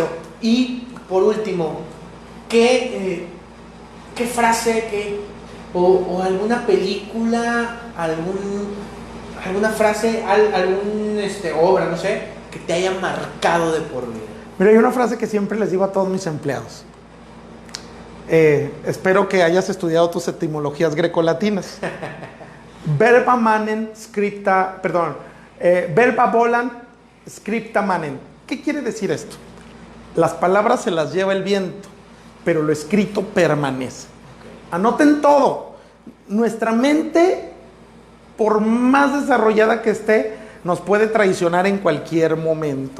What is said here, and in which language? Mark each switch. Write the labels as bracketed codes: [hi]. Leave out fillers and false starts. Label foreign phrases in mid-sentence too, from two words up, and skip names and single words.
[es] Y por último, ¿qué frase, o alguna película, alguna frase, obra, no sé, que te haya marcado de por vida? Mira, hay una frase que siempre les digo a todos mis empleados. Espero que hayas estudiado tus etimologías grecolatinas. [la] Verba manen scripta, verba volant scripta manen. [es] ¿Qué quiere decir esto? Las palabras se las lleva el viento, pero lo escrito permanece. Anoten todo. Nuestra mente, por más desarrollada que esté, nos puede traicionar en cualquier momento.